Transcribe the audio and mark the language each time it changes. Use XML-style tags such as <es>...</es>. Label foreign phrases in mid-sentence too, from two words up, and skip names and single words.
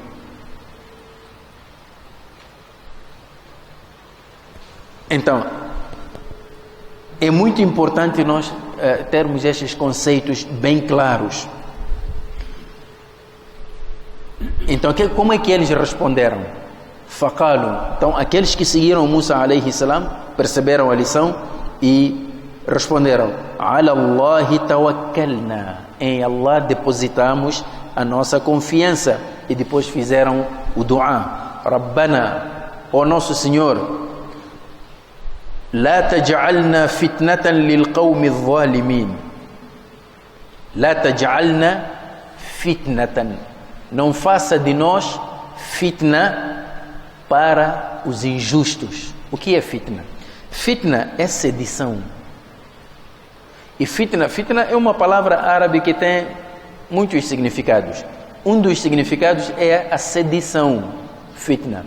<pt>Então, é muito importante nós termos estes conceitos bem claros. Então, como é que eles responderam? Faqalu. Então, aqueles que seguiram Musa</pt> <ar>عليه السلام</ar> <pt>perceberam a lição e responderam:</pt> <ar>على الله توكلنا.</ar> <pt>Em Allah depositamos a nossa confiança. E depois fizeram o dua: Rabbana, ó nosso Senhor,</pt> <ar>لا تجعلنا فتنة للقوم الظالمين. لا تجعلنا فتنة.</ar> <pt>Não faça de nós fitna para os injustos. O que é fitna? Fitna é sedição. E fitna é uma palavra árabe que tem muitos significados. Um dos significados é a sedição, fitna.</pt>